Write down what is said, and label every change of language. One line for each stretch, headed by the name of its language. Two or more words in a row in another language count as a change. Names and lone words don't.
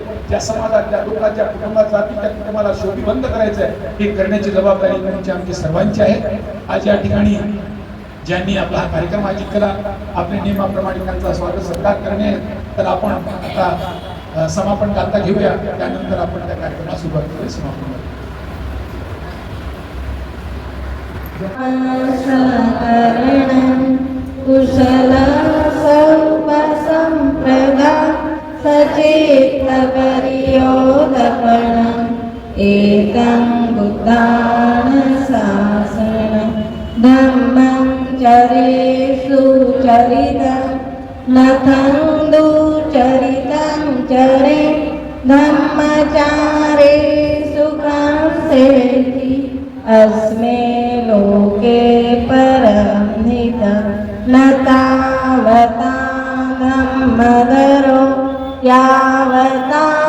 Marathi: ज्या समाजात, ज्या लोकांच्या, ज्या कुटुंबात जातील त्या कुटुंबाला शोभीबंद करायचं आहे. हे करण्याची जबाबदारी तुमची आमची सर्वांची आहे. आज या ठिकाणी ज्यांनी आपला हा कार्यक्रम आयोजित केला, आपल्या नियमाप्रमाणे त्यांचा स्वागत सत्कार करणे. तर आपण आता समापन गाथा घेऊया. त्यानंतर आपण त्या कार्यक्रमाला सुरुवात करूया. समापन
Pali: कुशल संप्रदा सचेत परियोदपणं एकं बुद्धान शासनं धम्मं चरेषु चरितं नथं दुचरितं चरे धम्मचारे सुखं सेति अस्मे लोके परं नितं न तावता धम्मदरो यावता